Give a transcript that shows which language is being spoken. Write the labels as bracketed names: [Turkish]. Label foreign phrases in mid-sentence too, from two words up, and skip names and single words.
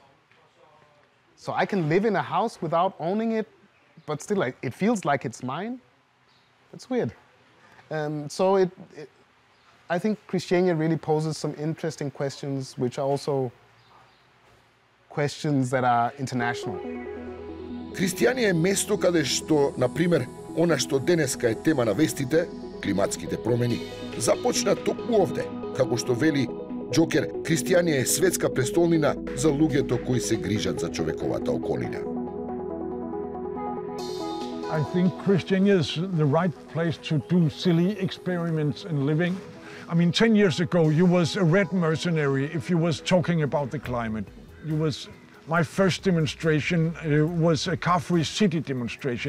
[English] So I can live in a house without owning it, but still it feels like it's mine. It's weird. I think Christiania really poses some interesting questions, which are also questions that are international. [Macedonian] Христијанија е место каде што, на пример, она што денеска е тема на вестите, климатските промени, започна токму овде, како што вели Джокер, Христијанија е светска престолнина за луѓето кои се грижат за човековата околина. [English] I think Christiania is the right place to do silly experiments in living. I mean, 10 years ago, you was a red mercenary if you was talking about the climate. My first demonstration was a car-free city demonstration.